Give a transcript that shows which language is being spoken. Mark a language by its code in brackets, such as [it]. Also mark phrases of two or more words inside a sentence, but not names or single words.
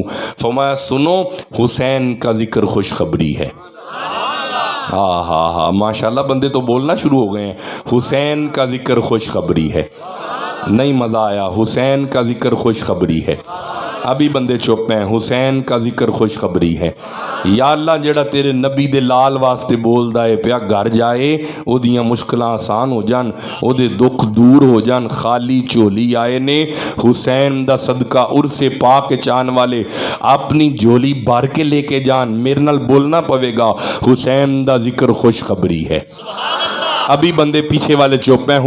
[ur] فرمایا سنو حسین کا ذکر خوشخبری ہے. ہاں ہاں ہاں ماشاءاللہ بندے تو بولنا شروع ہو گئے ہیں. حسین کا ذکر خوشخبری ہے. نہیں مزہ آیا؟ حسین کا ذکر خوشخبری ہے. ابھی بندے چپ ہیں. حسین کا ذکر خوشخبری ہے. [pa] یا اللہ جڑا تیرے نبی دے لال واسطے بولدا ہے پیا گھر جائے او دیاں مشکلاں آسان ہو جان، او دے دکھ دور ہو جان. خالی جھولی آئے نے حسین دا صدقہ عرس پاک چان والے اپنی جھولی بھر کے لے کے جان. میرے نال بولنا پوے گا حسین دا ذکر خوشخبری ہے. [ur] ابھی بندے پیچھے والے چپ ہیں.